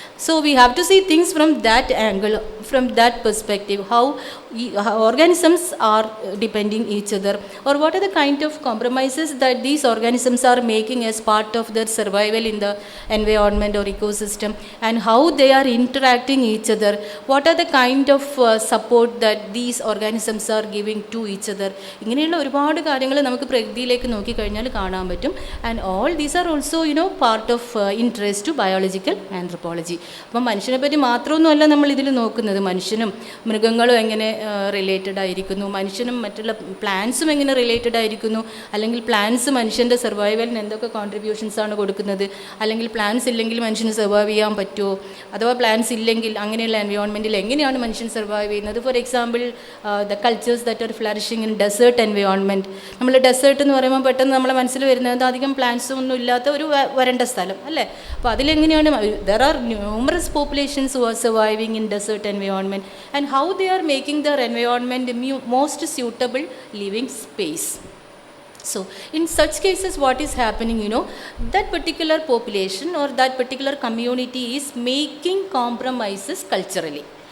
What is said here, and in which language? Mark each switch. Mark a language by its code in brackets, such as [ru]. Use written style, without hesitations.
[en] So we have to see things from that angle, from that perspective, how organisms are depending each other, or what are the kind of compromises that these organisms are making as part of their survival in the environment or ecosystem, and how they are interacting each other, what are the kind of support that these organisms are giving to each other. [ml] ഇങ്ങനെയുള്ള ഒരുപാട് കാര്യങ്ങൾ നമുക്ക് പ്രകൃതിയിലേക്ക് നോക്കിക്കഴിഞ്ഞാൽ കാണാൻ പറ്റും. [en] And all these are also part of interest to biological anthropology. [ml] അപ്പം മനുഷ്യനെ പറ്റി മാത്രമൊന്നുമല്ല നമ്മൾ ഇതിൽ നോക്കുന്നത്, മനുഷ്യനും മൃഗങ്ങളും എങ്ങനെ റിലേറ്റഡ് ആയിരിക്കുന്നു, മനുഷ്യനും മറ്റുള്ള പ്ലാന്റ്സും എങ്ങനെ റിലേറ്റഡ് ആയിരിക്കുന്നു, അല്ലെങ്കിൽ പ്ലാന്റ്സ് മനുഷ്യൻ്റെ സർവൈവലിന് എന്തൊക്കെ കോൺട്രിബ്യൂഷൻസ് ആണ് കൊടുക്കുന്നത്, അല്ലെങ്കിൽ പ്ലാന്റ്സ് ഇല്ലെങ്കിൽ മനുഷ്യന് സർവൈവ് ചെയ്യാൻ പറ്റുമോ, അഥവാ പ്ലാന്റ്സ് ഇല്ലെങ്കിൽ അങ്ങനെയുള്ള എൻവയോൺമെൻറ്റിൽ എങ്ങനെയാണ് മനുഷ്യൻ സർവൈവ് ചെയ്യുന്നത്. [en] For example the cultures that are flourishing in desert environment. [ml] നമ്മൾ ഡെസേർട്ട് എന്ന് പറയുമ്പോൾ പെട്ടെന്ന് നമ്മളെ മനസ്സിൽ വരുന്നത് അധികം പ്ലാന്റ്സും ഒന്നും ഇല്ലാത്ത ഒരു വരണ്ട സ്ഥലം അല്ലേ. അപ്പോൾ അതിലെങ്ങനെയാണ് [en] There are numerous populations who are surviving in desert environment, and how they are making their environment most suitable living space. So in such cases what is happening, that particular population or that particular community is making compromises culturally.